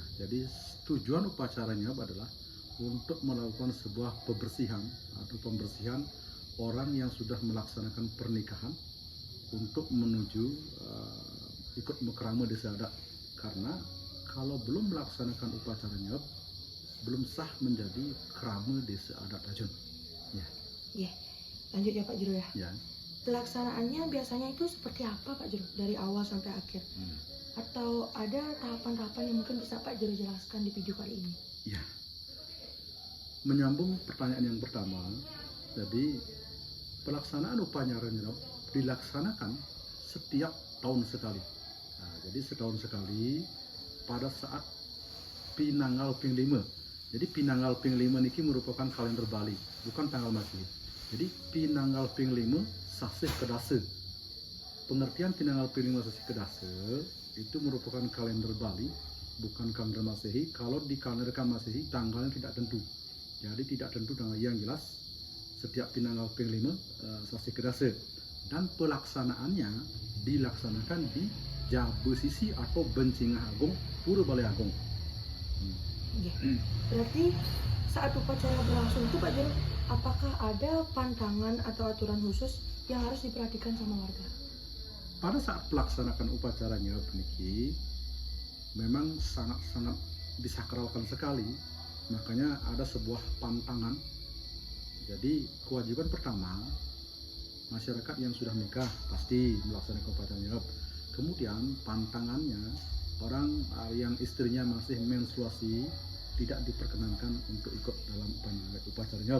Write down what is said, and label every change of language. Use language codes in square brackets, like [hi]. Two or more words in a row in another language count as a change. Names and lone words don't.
[id] Jadi tujuan upacara nyop adalah untuk melakukan sebuah pembersihan atau pembersihan orang yang sudah melaksanakan pernikahan untuk menuju ikut mekrama desa adat. Karena kalau belum melaksanakan upacara nyop, belum sah menjadi krama desa adat Tajun. Ya. Iya, lanjut ya Pak Jero ya. Ya. Pelaksanaannya biasanya itu seperti apa Pak Jero? Dari awal sampai akhir? Atau ada tahapan-tahapan yang mungkin bisa Pak Jero jelaskan di video kali ini? Ya. Menyambung pertanyaan yang pertama, jadi pelaksanaan upacara nyop dilaksanakan setiap tahun sekali. Nah, jadi setahun sekali pada saat Pinanggal Ping 5. Jadi Pinanggal Ping 5 niki merupakan kalender Bali, bukan tanggal Masehi. Jadi Pinanggal Ping 5 sasih kedase. Pengertian Pinanggal Ping 5 sasih kedase itu merupakan kalender Bali, bukan kalender Masehi. Kalau di kalender Masehi tanggalnya tidak tentu. Jadi tidak tentu tanggal yang jelas setiap Pinanggal Ping 5 sasih kedase. Dan pelaksanaannya dilaksanakan di Jabesisi atau Bencingah Agung, Pura Balai Agung. Berarti saat upacara berlangsung itu Pak Jero, apakah ada pantangan atau aturan khusus yang harus diperhatikan sama warga? Pada saat pelaksanaan upacara nyop niki memang sangat-sangat disakralkan sekali, makanya ada sebuah pantangan. Jadi kewajiban pertama, masyarakat yang sudah menikah pasti melaksanakan upacara nyop. Kemudian pantangannya, orang yang istrinya masih menstruasi tidak diperkenankan untuk ikut dalam upacara nyop.